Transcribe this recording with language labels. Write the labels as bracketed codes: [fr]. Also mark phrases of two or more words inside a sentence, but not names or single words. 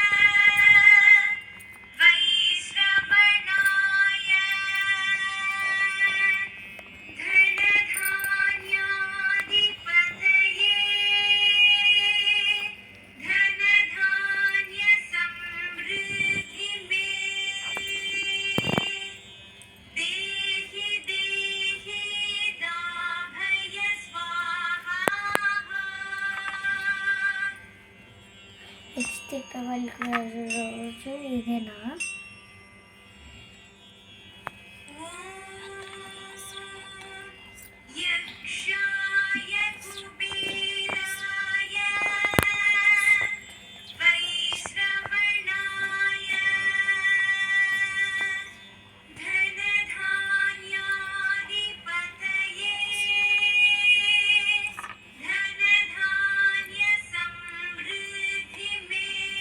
[sa] वैश्रवणाय धनधान्याधिपतये धनधान्य समृद्धि में देहि देहि राभय स्वाहा [te] నెక్స్ట్ దీపావళికి రోజు ఇదేనా? [sa] यक्षाय कुबेराय वैश्रवणाय धनधान्याधिपतये धनधान्य समृद्धि में